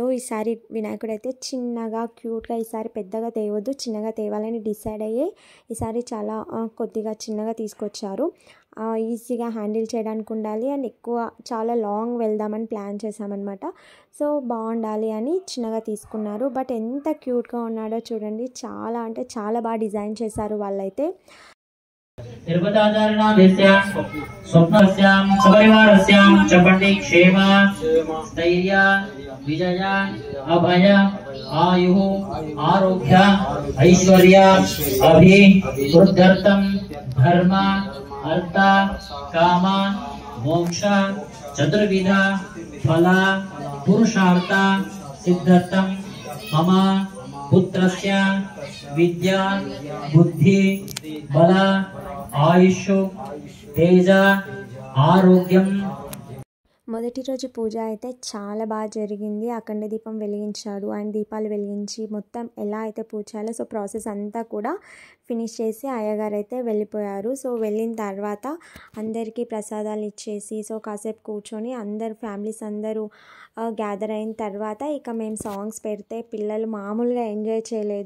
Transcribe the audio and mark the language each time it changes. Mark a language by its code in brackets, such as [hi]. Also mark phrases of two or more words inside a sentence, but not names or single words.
[te] ఈసారి వినాయకుడు అయితే చిన్నగా క్యూట్గా, ఈసారి పెద్దగా తేవద్దు, చిన్నగా తేవాలని డిసైడ్ అయ్యి ఈసారి చాలా కొద్దిగా చిన్నగా తీసుకొచ్చారు. ఈజీగా హ్యాండిల్ చేయడానికి ఉండాలి అండ్ చాలా లాంగ్ వెళ్దామని ప్లాన్ చేశామన్నమాట. సో బాగుండాలి అని చిన్నగా తీసుకున్నారు. బట్ ఎంత క్యూట్గా ఉన్నాడో చూడండి, చాలా అంటే చాలా బాగా డిజైన్ చేశారు వాళ్ళైతే. [sa] निर्वताचारणादेस्यां स्वप्नस्यां सपरिवारस्यां च पंडित क्षेम स्थैर्य विजय अभय आयुः आरोग्य ऐश्वर्य अभिवृद्ध्यर्थं धर्म अर्थ काम मोक्ष चतुर्विध फल पुरुषार्थ सिद्ध्यर्थं मम पुत्रस्य विद्या बुद्धि बल आयुष तेज आरोग्यम. [te] మొదటి రోజు పూజ అయితే చాలా బాగా జరిగింది. అఖండ దీపం వెలిగించాడు, ఆయన దీపాలు వెలిగించి మొత్తం ఎలా అయితే పూజ చేయాలో సో ప్రాసెస్ అంతా కూడా ఫినిష్ చేసి అయ్యగారు అయితే వెళ్ళిపోయారు. సో వెళ్ళిన తర్వాత అందరికీ ప్రసాదాలు ఇచ్చేసి సో కాసేపు కూర్చొని ఫ్యామిలీస్ అందరూ గ్యాదర్ అయిన తర్వాత ఇక మేము సాంగ్స్ పెడితే పిల్లలు మామూలుగా ఎంజాయ్ చేయలేదు.